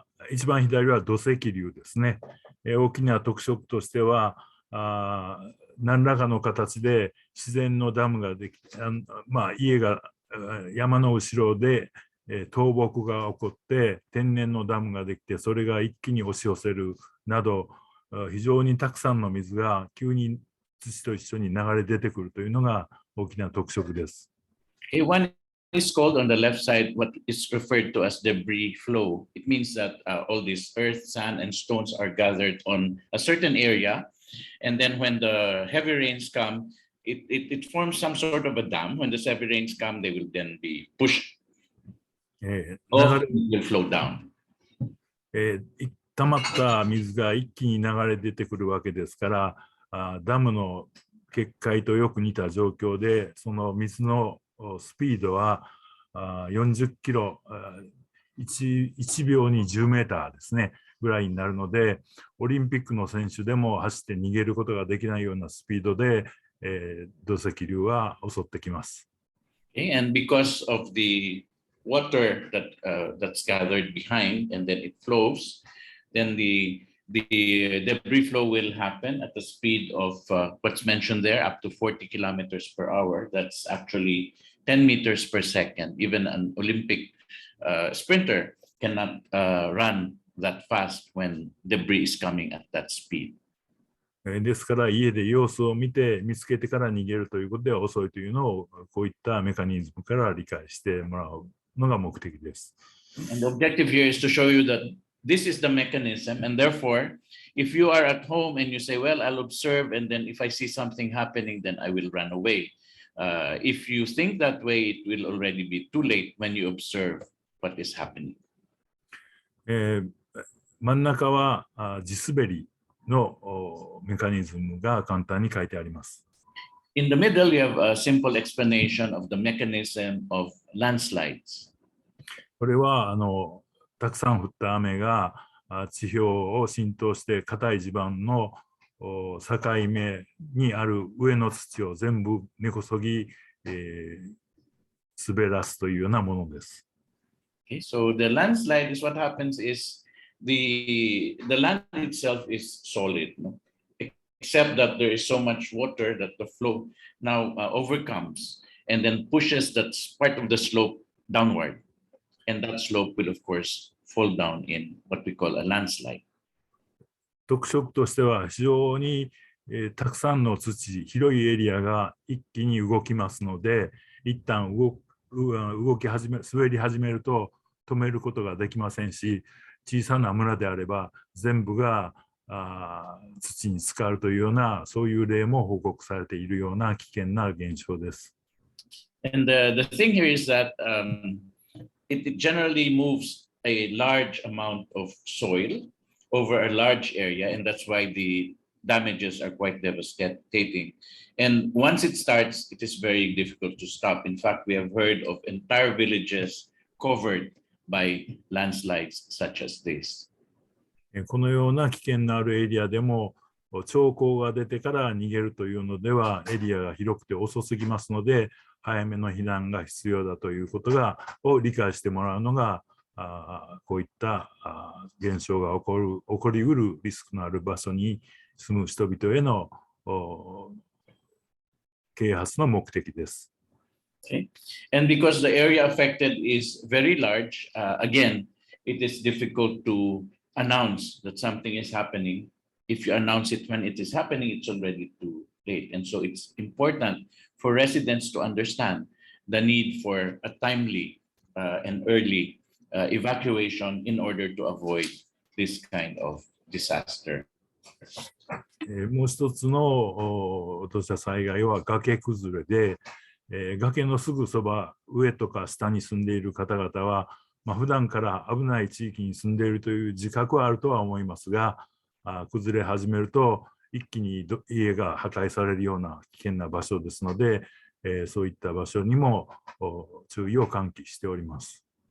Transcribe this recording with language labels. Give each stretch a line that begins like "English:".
Japanese: 一番左は土石流ですね。大きな特色としては、何らかの形で自然のダムができて、家が山の後ろで倒木が起こって天然のダムができて、それが一気に押し寄せるなど、非常にたくさんの水が急に土と一緒に流れ出てくるというのが大きな特色です。
English: One is called on the left side what is referred to as debris flow. It means that all this earth, sand, and stones are gathered on a certain area, and then when the heavy rains come, it forms some sort of a dam. When the heavy rains come, they will then be pushed. All will flow down.
Japanese: 溜まった水が一気に流れ出てくるわけですから、ダムの決壊とよく似た状況で、その水のスピードは40キロ、1秒に10メーターですね、ぐらいになるので、オリンピックの選手でも走って逃げることができないようなスピードで、土石流は襲ってきます。
English: And because of the water that's gathered behind and then it flows, then the debris flow will happen at the speed of what's mentioned there, up to 40 kilometers per hour. That's actually 10 meters per second. Even an Olympic sprinter cannot run that fast when debris is coming at that speed.
Japanese: ですから家で様子を見て見つけてから逃げるということでは遅いというのをこういったメカニズムから理解してもらうのが目的です。
English: And the objective here is to show you that this is the mechanism, and therefore, if you are at home and you say, well, I'll observe, and then if I see something happening, then I will run away. If you think that way, it will already be too late when you observe what is happening.
Japanese: 真ん中は地滑りのメカニズムが簡単に書いてあります。
English: In the middle, you have a simple explanation of the mechanism of landslides.
Japanese: これはたくさん降った雨が地表を浸透して硬い地盤の境目にある上の土を全部根こそぎ、滑らすというようなものです。
English: Okay, so the landslide is what happens is the land itself is solid, no? Except that there is so much water that the flow now overcomes and then pushes that part of the slope downward. And that slope will, of course, fall down in what we call a landslide.
Japanese: 特色としては非常に、たくさんの土、広いエリアが一気に動きますので、一旦滑り始めると止めることができませんし、小さな村であれば全部が土に浸かるというような、そういう例も報告されているような危険な現象です。
English: And the thing here is that it generally moves a large amount of soil over a large area, and that's why the damages are quite devastating. And once it starts, it is very difficult to stop. In fact, we have heard of entire villages covered by landslides such as this.
Japanese: このような危険のあるエリアでも兆候が出てから逃げるというのではエリアが広くて遅すぎますので、早めの避難が必要だということを理解してもらうのがこういった現象が起こりうるリスクのある場所に住む人々への啓発の目的です。
English: Okay. And because the area affected is very large, again, it is difficult to announce that something is happening. If you announce it when it is happening, it's already too late. And so it's important for residents to understand the need for a timely and early evacuation in order to avoid this kind of disaster.
Japanese: もう一つの土砂災害は崖崩れで、崖のすぐそば、上とか下に住んでいる方々は、普段から危ない地域に住んでいるという自覚はあるとは思いますが、崩れ始めると一気に家が破壊されるような危険な場所ですので、そういった場所にも注意を喚起しております。